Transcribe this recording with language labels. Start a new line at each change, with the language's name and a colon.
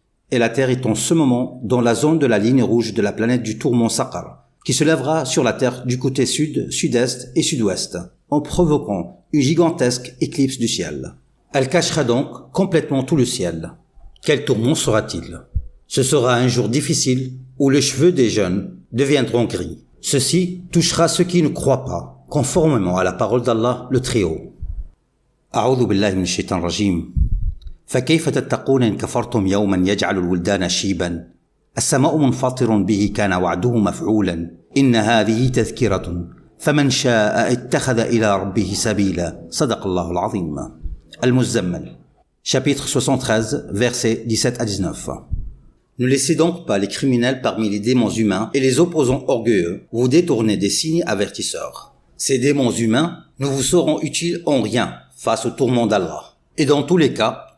French: Et la Terre est en ce moment dans la zone de la ligne rouge de la planète du tourment Saqar, qui se lèvera sur la Terre du côté sud, sud-est et sud-ouest, en provoquant une gigantesque éclipse du ciel. Elle cachera donc complètement tout le ciel. Quel tourment sera-t-il? Ce sera un jour difficile où les cheveux des jeunes deviendront gris. Ceci touchera ceux qui ne croient pas, conformément à la parole d'Allah, le Très-Haut.
Arabic: A'udhu billahi minash shaitanir rajim. فكيف تتقون إن كفرتم يوما يجعل الولدان شيبا السماء منفطر به كان وعده مفعولا إن هذه تذكرة فمن شاء اتخذ إلى ربه سبيلا صدق الله العظيم.
French: Al-Muzammil, chapitre 73, versets 17 à 19. Ne laissez donc pas les criminels parmi les démons humains et les opposants orgueilleux vous détourner des signes avertisseurs. Ces démons humains ne vous seront utiles en rien face au tourment d'Allah. Et dans tous les cas,